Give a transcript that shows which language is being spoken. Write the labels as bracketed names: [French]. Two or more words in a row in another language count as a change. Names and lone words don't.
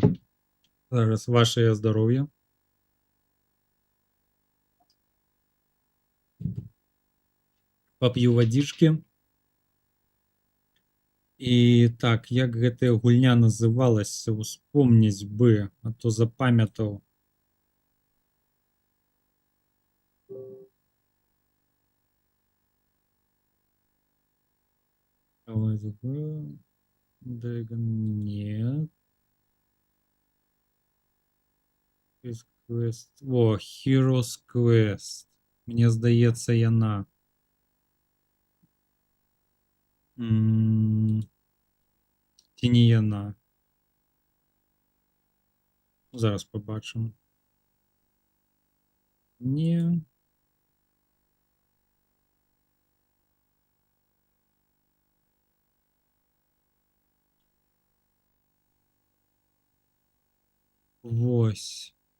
[Belarusian] Зараз вашее здароўе. Пап'ю вадзічкі. І так, як гэтая гульня называлася, успомніць бы, а то запамятаў. Нет. Quest. О, Heroes Quest. Мне здаецца, яна. Ці не яна. Зараз побачым. Не. Вось.